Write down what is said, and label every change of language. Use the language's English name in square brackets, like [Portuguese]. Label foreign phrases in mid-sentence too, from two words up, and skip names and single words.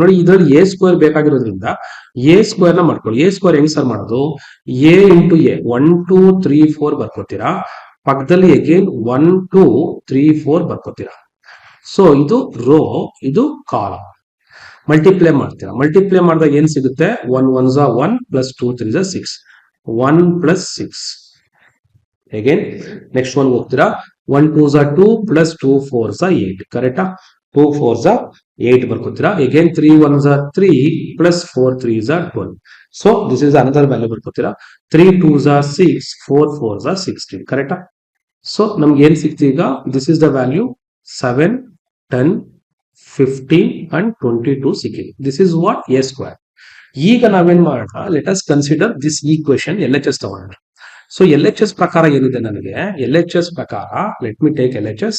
[Kannada] ನೋಡಿ ಇದ್ರಲ್ಲಿ [English] A square [Kannada] ಬೇಕಾಗಿರೋದ್ರಿಂದ [English] A square [Kannada] ನ ಮಾಡ್ಕೊಳ್ಳಿ. [English] A square [Kannada] ಹೆಂಗ್ ಸರ್ ಮಾಡೋದು, [English] A into A [Kannada] 1 2 3 4 ಬರ್ಕೋತೀರಾ. ಪಕ್ಕದಲ್ಲಿ ಅಗೇನ್ 1 2 3 4 ಬರ್ಕೋತೀರಾ. ಸೊ ಇದು ರೋ, ಇದು ಕಾಲಮ್. ಮಲ್ಟಿಪ್ಲೈ ಮಾಡ್ತೀರಾ. ಮಲ್ಟಿಪ್ಲೈ ಮಾಡಿದಾಗ ಏನ್ ಸಿಗುತ್ತೆ, [English] 1 1s are 1 plus 2 3s are 6, 1 plus 6. again next one ಹೋಗ್ತೀರಾ. 1 2s are 2 plus 2 4s are 8. ಕರೆಕ್ಟಾ. 2 4s are 8 ಬರ್ಕೋತೀರಾ. ಅಗೇನ್ 3 1s are 3 plus 4 3s are 12. so this is another value ಬರ್ಕೋತೀರಾ. 3 2s are 6, 4 4s are 16. [Kannada] ಕರೆಕ್ಟಾ. ಸೊ ನಮ್ಗೆ ಏನ್ ಸಿಕ್ತು ಈಗ, [English] this is the value [Kannada] 7 10 15 and 22 ಸಿಕ್ಕಿದೆ. [English] This is what A square. [Kannada] ಈಗ ನಾವೇನ್ ಮಾಡೋಣ, [English] let us consider this equation LHS [Kannada] ತಗೋಣ. ಸೊ LHS ಪ್ರಕಾರ ಏನಿದೆ ನನಗೆ, LHS ಪ್ರಕಾರ [English] let me take LHS.